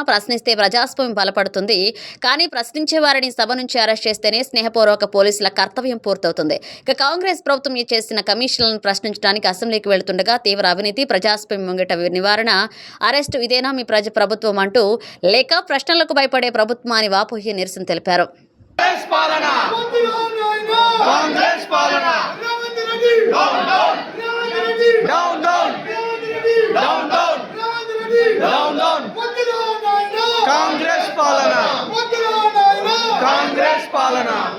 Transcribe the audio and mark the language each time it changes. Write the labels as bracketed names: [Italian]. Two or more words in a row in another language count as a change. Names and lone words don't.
[Telugu] ప్రశ్నిస్తే ప్రజాస్వామ్యం బలపడుతుంది, కానీ ప్రశ్నించే వారిని సభ నుంచి అరెస్ట్ చేస్తేనే స్నేహపూర్వక పోలీసుల కర్తవ్యం పూర్తవుతుంది. ఇక కాంగ్రెస్ ప్రభుత్వం చేసిన కమిషన్లను ప్రశ్నించడానికి అసెంబ్లీకి వెళ్తుండగా తీవ్ర అవినీతి, ప్రజాస్వామ్యం ముంగిట నివారణ, అరెస్టు ఇదేనా మీ ప్రభుత్వం అంటూ లేక ప్రశ్నలకు భయపడే ప్రభుత్వం అని వాపోయి నిరసన తెలిపారు. [English] Down, down, down, down, down, down. [Telugu] Congress Palana, Congress Palana.